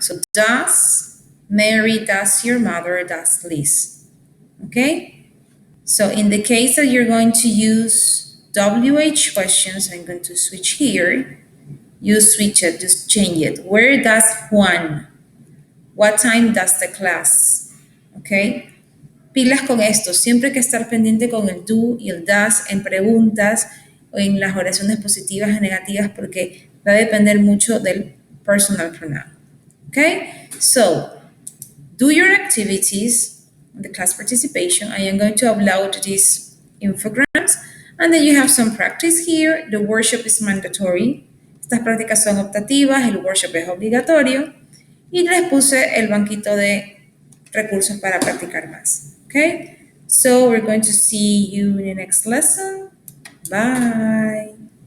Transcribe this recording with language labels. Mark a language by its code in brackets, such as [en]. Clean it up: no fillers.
[en] So does Mary, does your mother, does Liz. Okay, so in the case that you're going to use WH questions, I'm going to switch here. You switch it, just change it. Where does Juan? What time does the class? [es] Okay. Pilas con esto. Siempre hay que estar pendiente con el do y el does en preguntas o en las oraciones positivas y negativas porque va a depender mucho del personal pronoun. Okay. [en] So, do your activities on the class participation. I am going to upload these infograms. And then you have some practice here. The workshop is mandatory. [es] Estas prácticas son optativas, el workshop es obligatorio. Y les puse el banquito de recursos para practicar más. [en] Okay? So we're going to see you in the next lesson. Bye.